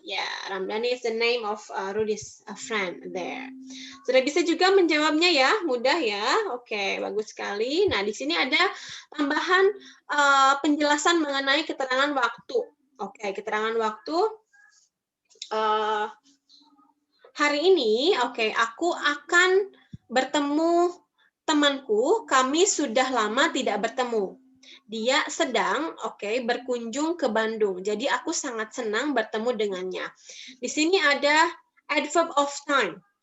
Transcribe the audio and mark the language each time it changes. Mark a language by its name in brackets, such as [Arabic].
[English] Ya, Ramdhani is the name of Rudy's friend there. [Indonesian] Sudah bisa juga menjawabnya ya, mudah ya. Oke, bagus sekali. Nah, di sini ada tambahan penjelasan mengenai keterangan waktu. Oke, keterangan waktu. Hari ini, aku akan bertemu temanku. Kami sudah lama tidak bertemu. Dia sedang berkunjung ke Bandung. Jadi aku sangat senang bertemu dengannya. Di sini ada adverb of time.